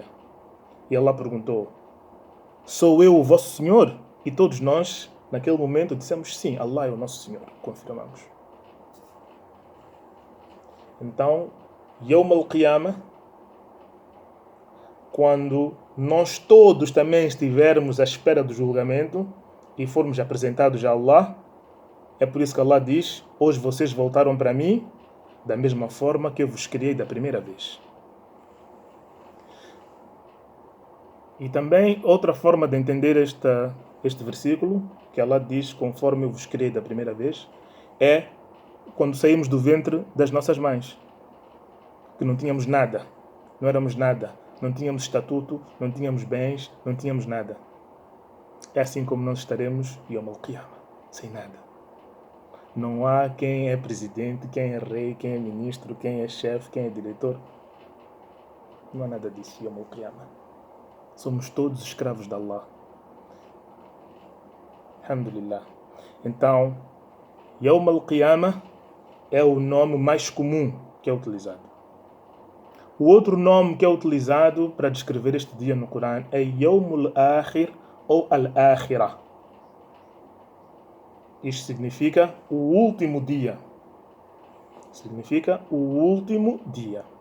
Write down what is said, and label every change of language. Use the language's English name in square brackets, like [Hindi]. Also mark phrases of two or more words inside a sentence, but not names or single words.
[Portuguese] E Allah perguntou: sou eu o vosso Senhor? E todos nós, naquele momento, dissemos: sim, Allah é o nosso Senhor. Confirmamos. Então, [Arabic] يوم القيامة, [Portuguese] quando nós todos também estivermos à espera do julgamento e formos apresentados a Allah, é por isso que Allah diz: hoje vocês voltaram para mim da mesma forma que eu vos criei da primeira vez. E também outra forma de entender este versículo, que Allah diz: conforme eu vos criei da primeira vez, é quando saímos do ventre das nossas mães, que não tínhamos nada, não éramos nada, não tínhamos estatuto, não tínhamos bens, não tínhamos nada. É assim como nós estaremos [Arabic] يوم القيامة, [Portuguese] sem nada. Não há quem é presidente, quem é rei, quem é ministro, quem é chefe, quem é diretor. Não há nada disso, [Arabic] يوم القيامة. [Portuguese] Somos todos escravos de Allah. Alhamdulillah. Então, [Arabic] يوم القيامة [Portuguese] é o nome mais comum que é utilizado. O outro nome que é utilizado para descrever este dia no Corão é [Arabic] يوم الآخر [Portuguese] ou Al-Akhirah. Isto significa o último dia. Significa o último dia.